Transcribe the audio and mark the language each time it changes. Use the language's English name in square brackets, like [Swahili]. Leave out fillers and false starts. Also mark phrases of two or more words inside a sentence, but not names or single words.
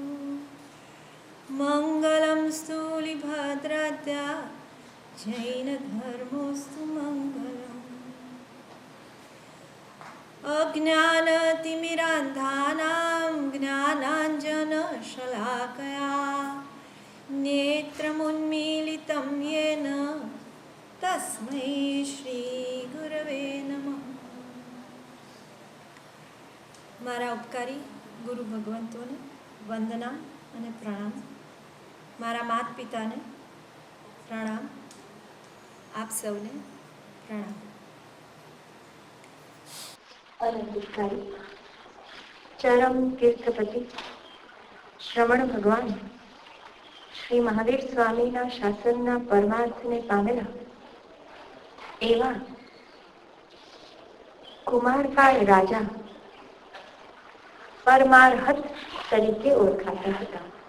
[Sanskrit] मङ्गलं स्थूलिभद्राद्या जैनधर्मोऽस्तु मङ्गलम् अज्ञानतिमिरान्धानां ज्ञानाञ्जनशलाकया नेत्रमुन्मीलितं येन तस्मै श्रीगुरवे नमः। [Gujarati] મારા ઉપકારી ગુરુ ભગવંતોને વંદના અને પ્રણામ, મારા માત પિતાને પ્રણામ, આપ સૌને પ્રણામ. અનંતકારી ચરમ તીર્થપતિ શ્રવણ ભગવાન શ્રી મહાવીર સ્વામીના શાસનના પરમાર્થને પામેલા એવા કુમારકાળ રાજા પરમાર્હત તરીકે ઓળખાતા હતા.